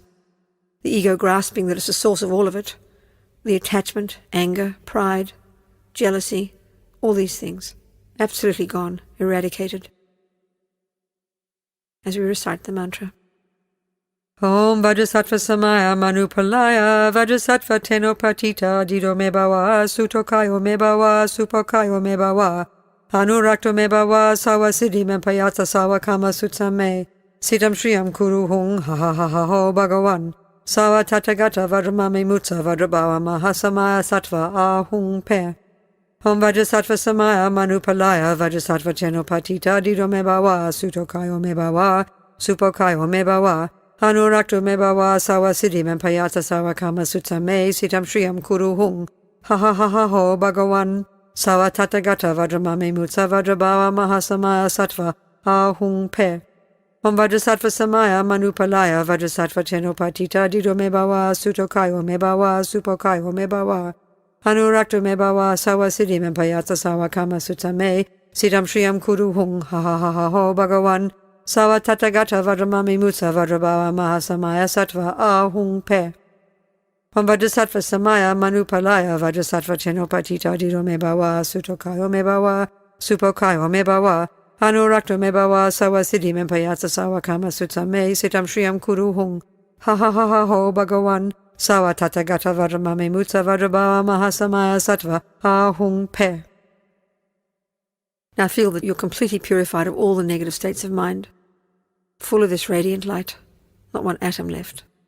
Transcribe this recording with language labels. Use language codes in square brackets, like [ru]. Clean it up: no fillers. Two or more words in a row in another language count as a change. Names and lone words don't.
[en] The ego grasping that it's the source of all of it, the attachment, anger, pride, jealousy, all these things, absolutely gone, eradicated. As we recite the mantra. [sa] Om Vajrasattva Samaya Manupalaya Vajrasattva Tenopatita Dido me bawa Sutokayo me bawa Supokayo me bawa Anurakto me bawa Sawasiddhi me payatsa sawa kama sutsa me Sitam Shriyam Kuru Hung Ha ha ha ha ho Bhagawan Sawa Tathagata Vajramame Mutsa Vajrabhava Mahasamaya Sattva Ahung Pe. Om Vajrasattva Samaya Manupalaya Vajrasattva Chenopatita Dido me bawa Sutokayo me bawa Supokayo me bawa Anurakto me bawa Sawasiddhi me payatsa sawa kama sutsa me Sitam Shriyam Kuru Hung Ha ha ha ha ho Bhagawan Sawa Tathagata Vajramame Mutsa Vajrabhava Mahasamaya Sattva Ahung Pe. Om Vajrasattva Samaya Manupalaya Vajrasattva Chenopatita Dido me bawa Sutokayo me bawa Supokayo me bawa Anurakto me bawa Sawasiddhi me payatsa sawa kama sutsa me Sitam Shriyam Kuru Hung Ha ha ha ha ho Bhagawan Sawa Tathagata Vajramame Mutsa Vajrabhava Mahasamaya Sattva Ahung Pe. Om Vajrasattva Samaya Manupalaya Vajrasattva Chenopatita Dido me bawa Sutokayo me bawa Supokayo me bawa Anurakto me bawa Sawasiddhi me payatsa sawa kama sutsa me Sitam Shriyam Kuru Hung Ha ha ha ha ho Bhagawan Sawa Tathagata Vajramame Mutsa Vajrabhava Mahasamaya Sattva Ahung Pe. [en] Now feel that you're completely purified of all the negative states of mind, full of this radiant light, not one atom left.